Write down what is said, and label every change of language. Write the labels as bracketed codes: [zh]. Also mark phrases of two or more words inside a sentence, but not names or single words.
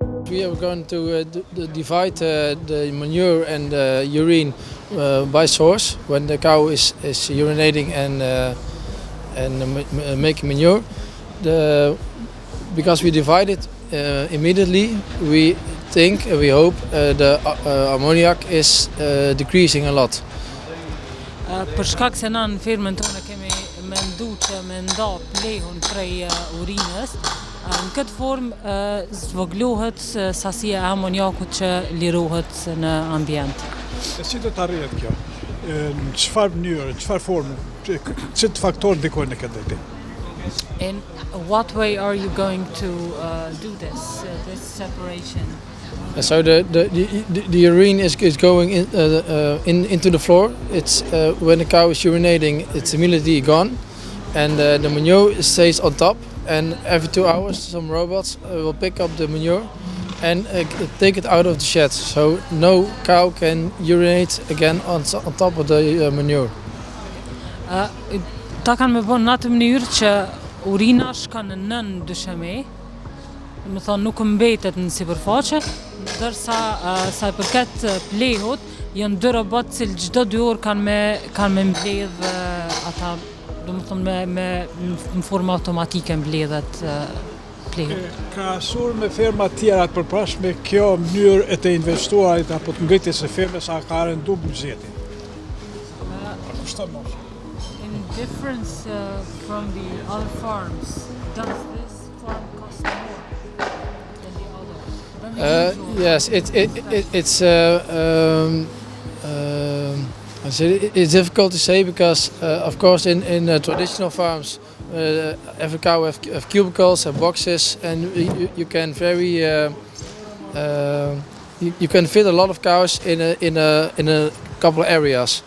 [en] we are going to divide the manure and the urine by source when the cow is urinating and making manure. Because we divide it immediately, we think and we hope the ammoniac is decreasing a lot. [sq] Për shkak se na në firmën tonë kemi mendu që me nda plehun prej urinës, në këtë formë zvoglohet sasia e amoniakut që lirohet në ambient. E si do të arrihet kjo? Në çfarë mënyrë, çfarë formë, çfarë faktorë ndikojnë në këtë drejtim? [en] In what way are you going to do this separation? So the urine is going into the floor. It's when the cow is urinating, it's immediately gone, and the manure stays on top. And every 2 hours, some robots will pick up the manure and take it out of the shed, so no cow can urinate again on top of the manure. [sq] Ta kanë me bon në atë mënyrë që urina shka në nën dysheme, më thonë nuk mbetet në sipërfaqe, ndërsa sa i përket plehut, janë 2 robot që çdo 2 orë kanë me mbledh ata, do më thonë në formë automatike mbledhet plehut. Krahasuar me ferma tjera të përparshme, kjo mënyrë e të investuarit apo të ngritjes së fermës a ka rendu buxhetin? [en] In difference from the other farms, does this farm cost more than the others? Yes, it's difficult to say because, of course, in traditional farms, every cow have cubicles and boxes, and you can you can fit a lot of cows in a couple of areas.